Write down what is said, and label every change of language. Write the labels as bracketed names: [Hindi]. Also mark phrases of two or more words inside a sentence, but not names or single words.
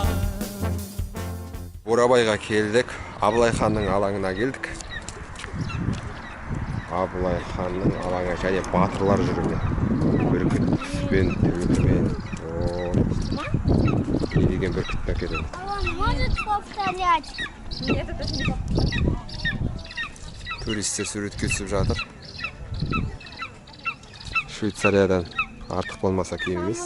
[Kazakh] Бурабайға келдік, Абылай ханның алаңына келдік. Абылай ханның алаңы және батырлар жүріне. Бүркітпен, түлікпен. Не деген бүркітпен әкеледі? [Russian] Может повторять? Нет, это не повторять. [Kazakh] Туристер суретке түсіп жатыр. Швейцариядан артық болмаса кем емес.